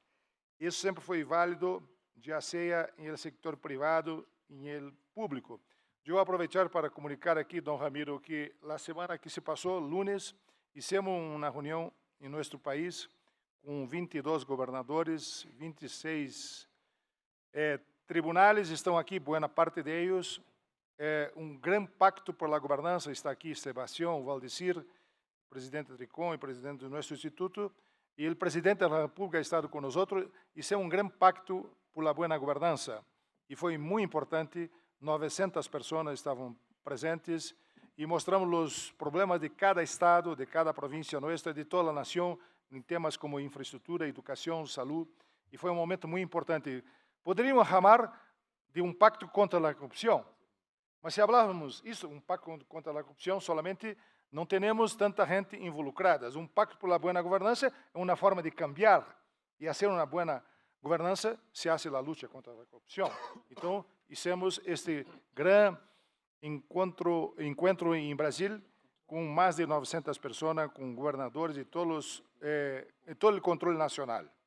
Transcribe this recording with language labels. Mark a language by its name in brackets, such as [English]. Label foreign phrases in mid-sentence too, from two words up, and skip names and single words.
[Spanish] Eso siempre fue válido, ya sea en el sector privado y en el público. Yo voy a aprovechar para comunicar aquí, don Ramiro, que la semana que se pasó, lunes, hicimos una reunión en nuestro país con 22 gobernadores, 26 tribunales [Portuguese] estão aqui, boa parte [Spanish] de ellos. [Portuguese] Um grande pacto [Spanish] por la [Portuguese] gobernança está aqui, Sebastião, Valdecir, presidente de RICOM e presidente do nosso instituto, e o presidente da República [Spanish] ha estado [Portuguese] com nós. Hicimos um grande pacto [Spanish] por la buena [Portuguese] gobernança e foi muito importante. 900 pessoas estavam presentes e mostramos os problemas de cada estado, de cada província nossa, de toda a nação, em temas como infraestrutura, educação, saúde, e foi um momento muito importante. Poderíamos chamar de um pacto contra a corrupção, mas se falarmos isso, um pacto contra a corrupção, solamente não temos tanta gente involucrada. Um pacto [Spanish] por la buena [Portuguese] governança é uma forma de cambiar e fazer uma boa governança [Spanish] se hace [Portuguese] a luta contra a corrupção. Então, [Spanish] hicimos este [Portuguese] grande encontro em Brasil com mais de 900 pessoas, com governadores e todo o controle nacional.